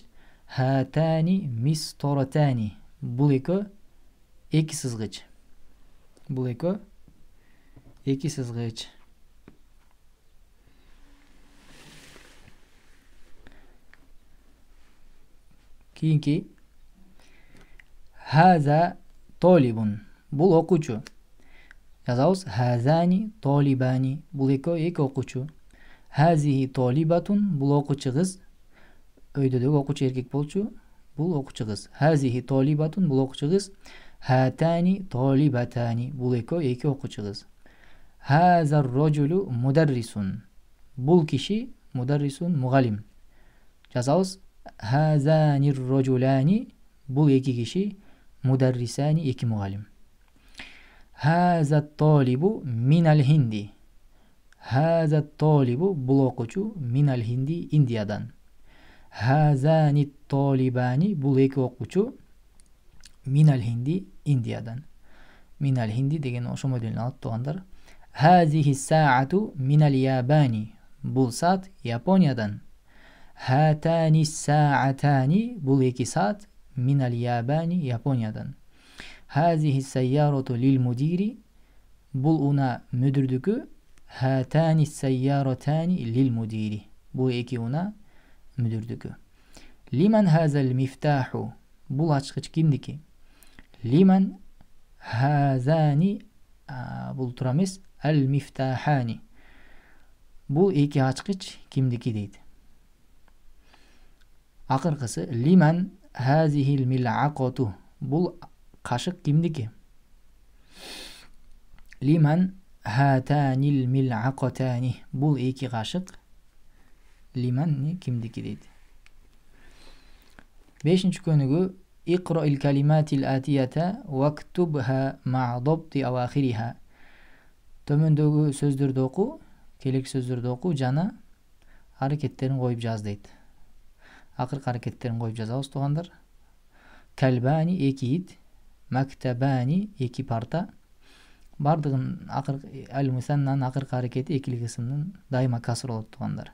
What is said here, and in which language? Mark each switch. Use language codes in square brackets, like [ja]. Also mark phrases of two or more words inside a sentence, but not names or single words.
[ar] هاتان مسطرتان, [ky] бул экөө эки сызгыч. Бул экөө эки сызгыч. [ar] Кийинки هذا طالب, [ky] бул окуучу. Жазабыз [ar] هذان طالبان, [ky] бул экөө эки окуучу. [ar] هذه طالبة, [ky] бул окуучу кыз. Өйдөдөгү окуучу эркек болчу, бул окуучу кыз. [ar] هذه طالبة, [ky] бул окуучу кыз. [ar] هاتان طالبتان, [ky] бул экөө эки окуучу кыз. [ar] هذا الرجل مدرس, [ky] бул киши мударрисун мугалим. Жазабыз [ar] هذان الرجلان, [ky] бул эки киши. Mudarrisani, эки мугалим. [ar] هذا الطالب من الهند. هذا الطالب, [ky] бул окуучу, [ar] من الهند, [ky] Индиядан. [ar] هذان طالبان, [ky] бул эки окуучу, [ar] من الهند, [ky] Индиядан. [ar] من الهند [ky] деген ошо моделин алып туугандар. [ar] هذه الساعة من اليابان, [ky] бул саат Япониядан. [ar] هاتان ساعتان, [ky] бул эки саат, [ar] من اليابان, [ky] Япониядан. [ar] هذه السيارة للمدير, [ky] бул уна мүдүрдүкү. [ar] هاتان سيارتان للمدير, [ky] бул эки уна мүдүрдүкү. [ar] لمن هذا المفتاح, [ky] бул ачкыч кимдики? [ar] لمن هذان, [ky] бул туура эмес, [ar] المفتاحان, [ky] бул эки ачкыч кимдики дейт. Акыркысы [ar] لمن هذه الملعقة, [ky] бул кашык кимдики? [ar] لمن هاتان الملعقتان, [ky] бул эки кашык лиман кимдики дейт. Бешинчи көнүгү [ar] اقرأ الكلمات الآتية واكتبها مع ضبط أواخرها. [ky] Төмөндөгү сөздөрдү оку, келек сөздөрдү оку жана аракеттерин коюп жаз дейт. Акыркы аракеттерин коюп жазабыз туугандар. Калбани, эки ит. Мактабани, эки парта. Бардыгын акыркы ал-мусаннанын акыркы аракети экилик ысымдын дайыма касыр болот туугандар.